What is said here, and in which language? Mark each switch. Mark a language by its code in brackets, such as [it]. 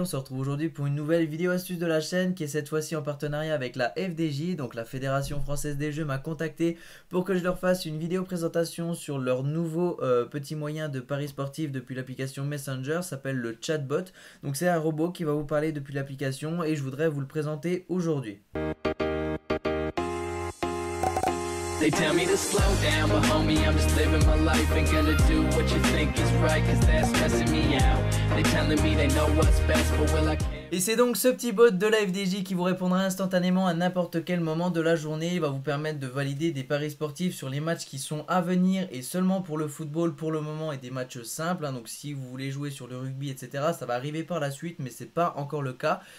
[fr] On se retrouve aujourd'hui pour une nouvelle vidéo astuce de la chaîne qui est cette fois-ci en partenariat avec la FDJ, donc la Fédération Française des Jeux m'a contacté pour que je leur fasse une vidéo présentation sur leur nouveau petit moyen de paris sportif depuis l'application Messenger, s'appelle le chatbot. Donc c'est un robot qui va vous parler depuis l'application et je voudrais vous le présenter aujourd'hui. [en] They tell me to slow down, but homie, I'm just living my life. Ain't gonna do what you think is right, cause that's stressing me out. They telling me they know what's best, but will I care? [fr] Et c'est donc ce petit bot de la FDJ qui vous répondra instantanément à n'importe quel moment de la journée. Il va vous permettre de valider des paris sportifs sur les matchs qui sont à venir et seulement pour le football pour le moment et des matchs simples. Donc si vous voulez jouer sur le rugby, etc., ça va arriver par la suite, mais c'est pas encore le cas.